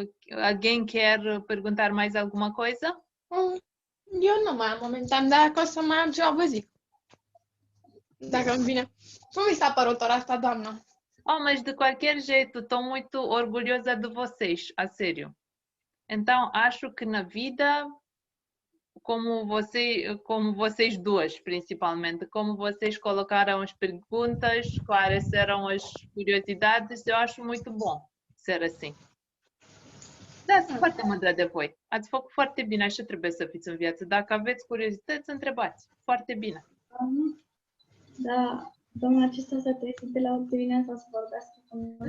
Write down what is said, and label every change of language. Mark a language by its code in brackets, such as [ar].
[pt] Alguém quer perguntar mais alguma coisa? [ro] Eu nu mai am momentan, dar dacă o să mai am ceva, vă zic. Dacă îmi vine. Cum mi s-a părut ora asta, doamnă? [pt] Oh, mas de qualquer jeito, estou muito orgulhosa de vocês, a sério. Então, acho que na vida, como vocês duas, principalmente, como vocês colocaram as perguntas, esclareceram as curiosidades, eu acho muito bom ser assim. [ro] Da, sunt foarte mândră de voi. Ați făcut foarte bine, așa trebuie să fiți în viață. Dacă aveți curiozități, întrebați. Foarte bine. Da, domnul acesta s-a trezit de la 8 dimineața să vorbească cu noi.